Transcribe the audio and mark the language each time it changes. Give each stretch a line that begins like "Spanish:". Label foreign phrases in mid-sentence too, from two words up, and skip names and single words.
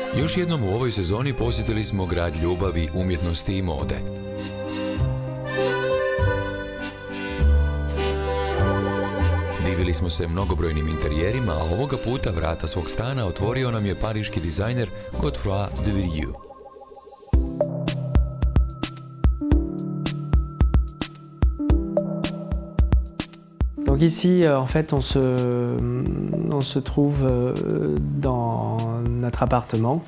Croatian: Još jednom u ovoj sezoni posjetili smo grad ljubavi, umjetnosti i mode. Divili smo se mnogobrojnim interijerima, a ovoga puta vrata svog stana otvorio nam je pariški dizajner Godefroy de Villiers.
French: Donc ici, en fait, on se trouve dans notre appartement.